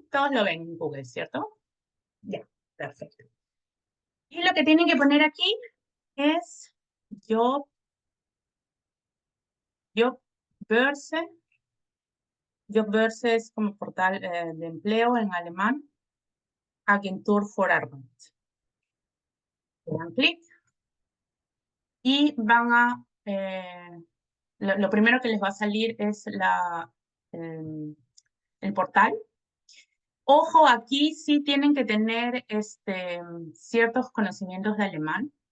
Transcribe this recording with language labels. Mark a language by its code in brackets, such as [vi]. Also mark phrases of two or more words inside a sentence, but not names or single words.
[es] Todos lo ven en Google, ¿cierto? Ya, perfecto. Y lo que tienen que poner aquí es Jobbörse. Jobbörse es como portal de empleo en alemán. Agentur für Arbeit. Le dan clic y van a... lo primero que les va a salir es el portal. Ojo, aquí sí tienen que tener ciertos conocimientos de alemán.